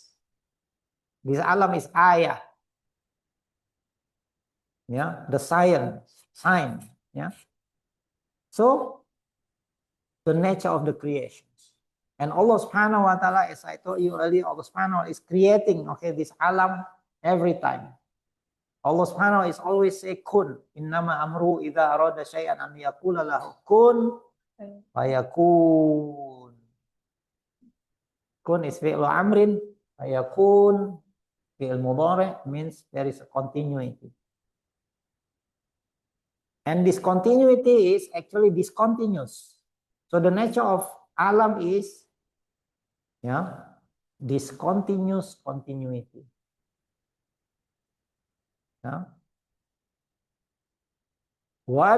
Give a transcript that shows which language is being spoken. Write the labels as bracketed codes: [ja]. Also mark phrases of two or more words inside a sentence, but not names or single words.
[en] This alam is ayah. Yeah, the sign. Yeah. So the nature of the creations. And [ar] الله سبحانه وتعالى, [en] as I told you earlier, [ar] الله سبحانه وتعالى [en] is creating, okay, this alam every time. [ar] الله سبحانه وتعالى [en] is always say kun. [ar] إنما أمره إذا أراد شيئا أن يقول له كن فيكون. Kun is فعل أمر, فيكون فعل مضارع, [en] means there is a continuity. And this continuity is actually discontinuous. So the nature of alam is, yeah, discontinuous continuity. Yeah. Why?